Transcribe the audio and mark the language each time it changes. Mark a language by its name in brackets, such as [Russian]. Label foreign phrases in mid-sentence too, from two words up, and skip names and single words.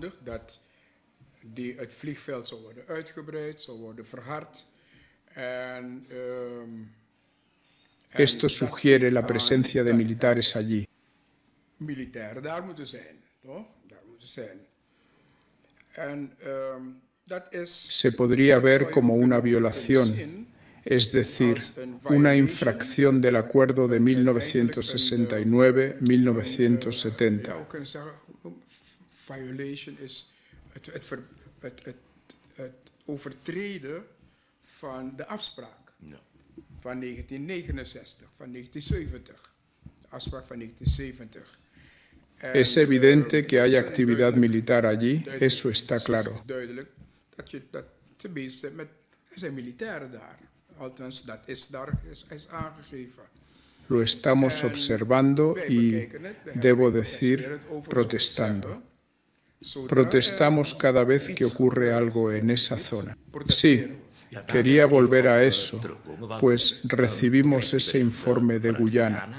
[Spanish] Esto sugiere la presencia de militares allí. Se podría ver como una violación, es decir, una infracción del acuerdo de 1969-1970. [Dutch] Van 1969, van 1970, de afspraak van 1970. [Spanish] Es evidente que hay actividad militar allí, eso está claro. [Dutch] Duidelijk dat ze bezig zijn met, er zijn militairen daar. Althans, dat is daar is aangegeven. [Spanish] Lo estamos observando y, debo decir, protestando. Protestamos cada vez que ocurre algo en esa zona. Sí. Quería volver a eso, pues recibimos ese informe de Guyana.